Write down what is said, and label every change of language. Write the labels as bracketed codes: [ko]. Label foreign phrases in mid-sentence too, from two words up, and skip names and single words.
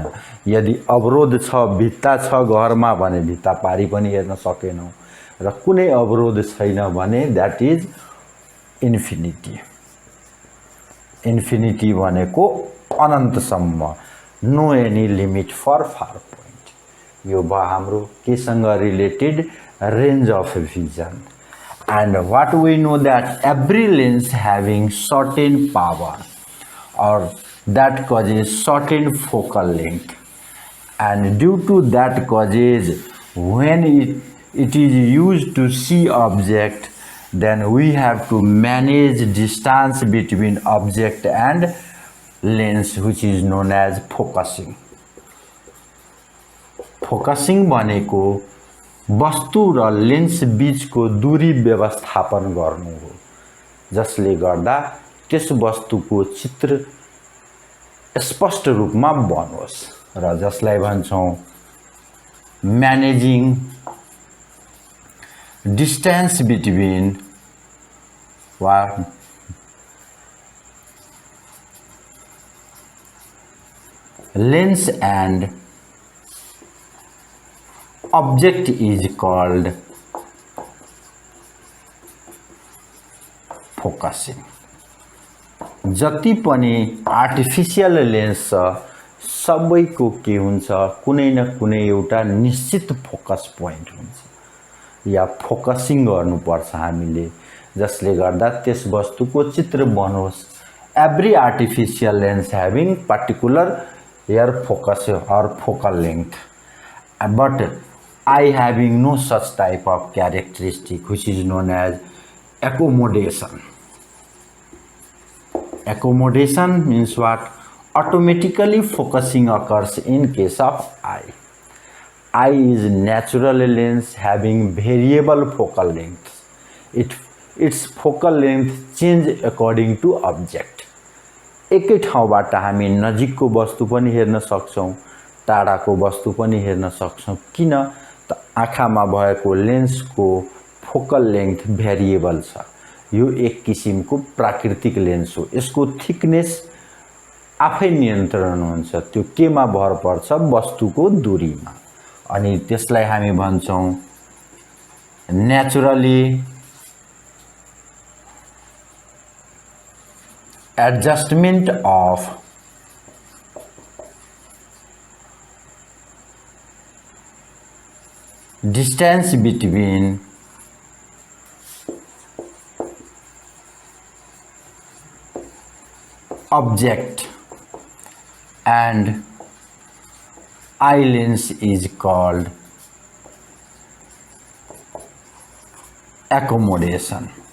[ne] यदि अवरोध छ भित्ता छ घरमा भने भित्ता पारी पनि हेर्न सकेनौं र कुनै अवरोध छैन भने [en] that is infinity. [ne] इन्फिनिटी भनेको अनन्तसम्म [en] no any limit for far point. [ne] यो भयो हाम्रो केसँग [en] related range of vision. and what we know that every lens having certain power and that causes certain focal length, and due to that causes when it is used to see object then we have to manage distance between object and lens which is known as focusing। [ne] फोकसिङ भनेको वस्तु र लेन्स बीचको दूरी व्यवस्थापन गर्नु हो जसले गर्दा त्यस वस्तुको चित्र स्पष्ट रूपमा बनोस् र जसलाई भन्छौं म्यानेजिङ [en] distance between or lens and object is called focusing. [ne] जति पनि [en] artificial lens [ne] छ सबैको के हुन्छ कुनै न कुनै एउटा निश्चित [en] focus point [ne] हुन्छ या फोकसिङ गर्नुपर्छ हामीले जसले गर्दा त्यस वस्तुको चित्र बनोस्। [en] every artificial lens having particular air focus and focal length but eye having no such type of characteristic which is known as accommodation। Accommodation means what? Automatically focusing occurs in case of eye. Eye is natural lens having variable focal length. Its focal length change according to object। [ne] एकै ठाउँबाट हामी नजिकको वस्तु पनि हेर्न सक्छौं टाढाको वस्तु पनि हेर्न सक्छौं। किन त आँखामा भएको लेन्सको [en] focal length [ne] भेरिएबल छ। यो एक किसिमको प्राकृतिक लेन्स हो। यसको थिकनेस आफै नियन्त्रण हुन्छ। त्यो केमा भर पर्छ? वस्तुको दूरीमा। अनि त्यसलाई हामी भन्छौँ [en] naturally adjustment of distance between object and eye lens is called accommodation.